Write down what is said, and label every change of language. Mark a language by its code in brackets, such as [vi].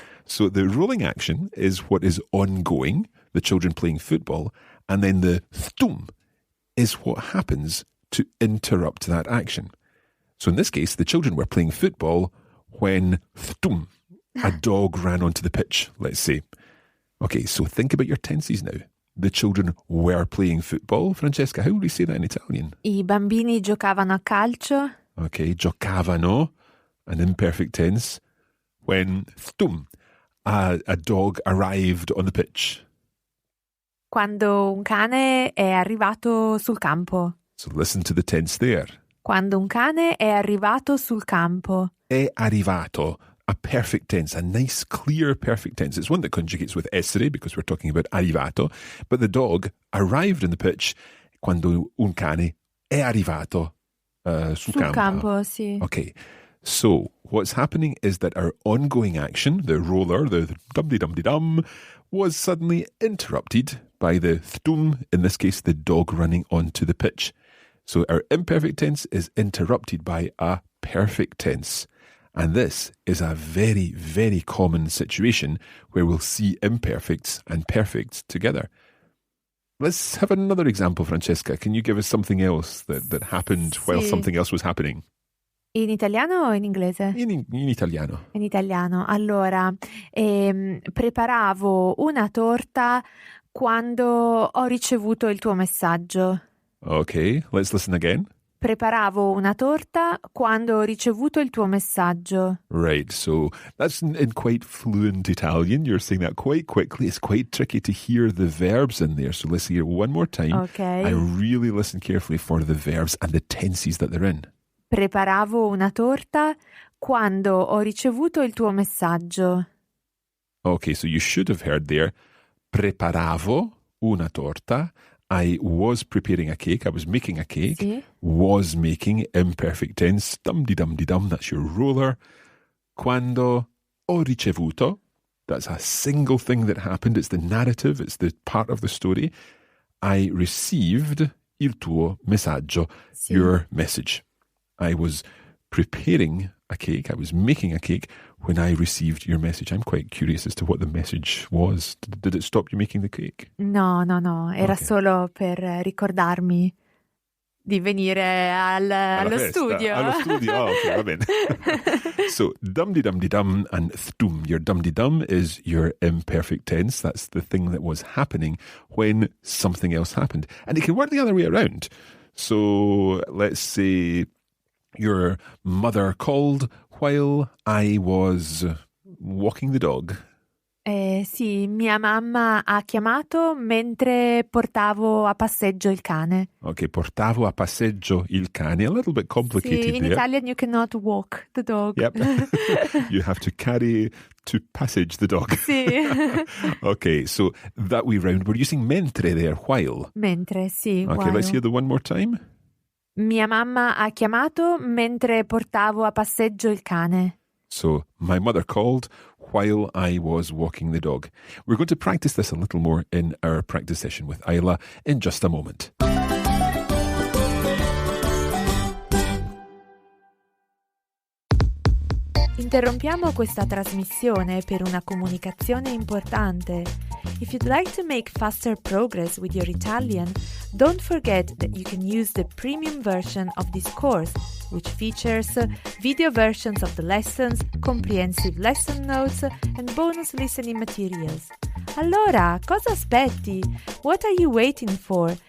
[en] So the rolling action is what is ongoing, the children playing football, and then the thtum is what happens to interrupt that action. So in this case, the children were playing football when thtum, a dog ran onto the pitch, let's say. Okay, so think about your tenses now. The children were playing football. Francesca, how would we say that in Italian? [it] I bambini giocavano a calcio. [en] Okay, giocavano, an imperfect tense, when thtum, a dog arrived on the pitch. [it] Quando un cane è arrivato sul campo. [en] So listen to the tense there. [it] Quando un cane è arrivato sul campo. È arrivato, [en] a perfect tense, a nice, clear perfect tense. It's one that conjugates with essere because we're talking about arrivato. But the dog arrived on the pitch [it] quando un cane è arrivato sul campo, sì. [en] Okay. So what's happening is that our ongoing action, the roller, the dum-de-dum-de-dum, was suddenly interrupted by the thtum, in this case, the dog running onto the pitch. So our imperfect tense is interrupted by a perfect tense. And this is a very, very common situation where we'll see imperfects and perfects together. Let's have another example, Francesca. Can you give us something else that happened while something else was happening? [it] In italiano o in inglese? In italiano. In italiano. Allora, preparavo una torta quando ho ricevuto il tuo messaggio. [en] Okay, let's listen again. [it] Preparavo una torta quando ho ricevuto il tuo messaggio. [en] Right, so that's in quite fluent Italian. You're saying that quite quickly. It's quite tricky to hear the verbs in there. So let's hear it one more time. Okay. I really listen carefully for the verbs and the tenses that they're in. [it] Preparavo una torta quando ho ricevuto il tuo messaggio. [en] Okay, so you should have heard there, [it] preparavo una torta. [en] I was preparing a cake. I was making a cake. [it] Sì. [en] Was making, imperfect tense. Dum-de-dum-de-dum, that's your roller. [it] Quando ho ricevuto, [en] that's a single thing that happened. It's the narrative. It's the part of the story. I received [it] il tuo messaggio, Sì. [en] your message. I was preparing a cake. I was making a cake when I received your message. I'm quite curious as to what the message was. Did it stop you making the cake? [it] No, era Ok. solo per ricordarmi di venire allo festa, studio. Allo studio, okay, va bene. [en] So, dum-de-dum-de-dum and thtum. Your dum-de-dum is your imperfect tense. That's the thing that was happening when something else happened. And it can work the other way around. So, let's say your mother called while I was walking the dog. [it] Sì, mia mamma ha chiamato mentre portavo a passeggio il cane. Okay, portavo a passeggio il cane. [en] A little bit complicated [it] Sì, in [en] there. Italian you cannot walk the dog. Yep. You have to carry to passage the dog. [it] Sì. [en] Okay, so that way round, we're using mentre there, while. [it] Mentre, sì. [en] Okay, while. let's hear the one more time. [it] Mia mamma ha chiamato mentre portavo a passeggio il cane. [en] So, my mother called while I was walking the dog. We're going to practice this a little more in our practice session with Isla in just a moment. [it] Interrompiamo questa trasmissione per una comunicazione importante. [en] If you'd like to make faster progress with your Italian, don't forget that you can use the premium version of this course, which features video versions of the lessons, comprehensive lesson notes, and bonus listening materials. [it] Allora, cosa aspetti? [en] What are you waiting for?